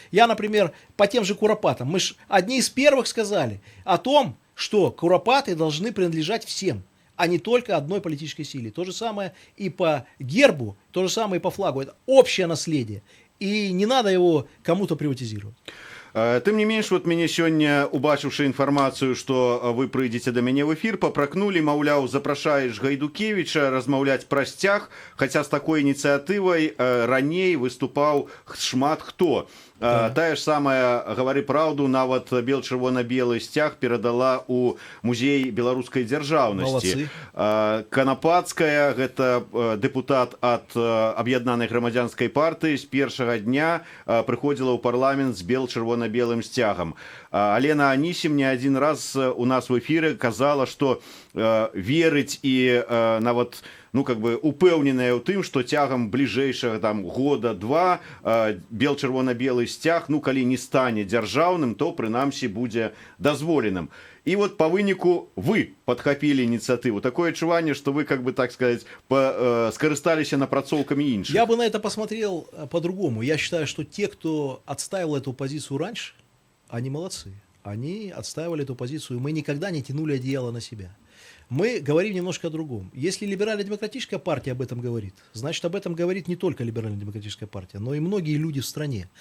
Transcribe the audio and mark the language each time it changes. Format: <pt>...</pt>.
<ru>Я, например, по тем же Куропатам. Мы же одни из первых сказали о том, что Куропаты должны принадлежать всем, а не только одной политической силе. То же самое и по гербу, то же самое и по флагу. Это общее наследие. И не надо его кому-то приватизировать.</ru> <be>Тым не менш, вот мяне сёння, убачыўшы інфармацыю, што вы прыйдзеце да мяне в эфір, папракнулі, маўляў, запрашаеш Гайдукевіча размаўляць пра сцяг, хаця з такой ініцыятывай раней выступаў шмат хто. Тая ж самая «Гавары праўду», нават бел-чырвона-белы сцяг перадала ў музей беларускай дзяржаўнасці. Канапацкая, гэта дэпутат ад аб'яднанай грамадзянскай партыі, з першага дня прыходзіла ў парламент з бел-чырвона-белым сцягам. Алена Анісім не адзін раз у нас в эфіры казала, што верыць і нават упэўненая ў тым, што цягам бліжэйшага года-два бел-чырвона-белы сцяг, калі не стане дзяржаўным, то прынамсі будзе дазволеным. І вот по выніку вы падхапілі ініцыятыву. Такое адчуванне, што вы,</be> <ru>так сказать,</ru> <be>скарысталіся напрацоўкамі іншых.</be> <ru>Я бы на это посмотрел по-другому. Я считаю, что те, кто отстаивал эту позицию раньше, они молодцы. Они отстаивали эту позицию. Мы никогда не тянули одеяло на себя. Мы говорим немножко о другом. Если либерально-демократическая партия об этом говорит, значит, об этом говорит не только либерально-демократическая партия, но и многие люди в стране.</ru>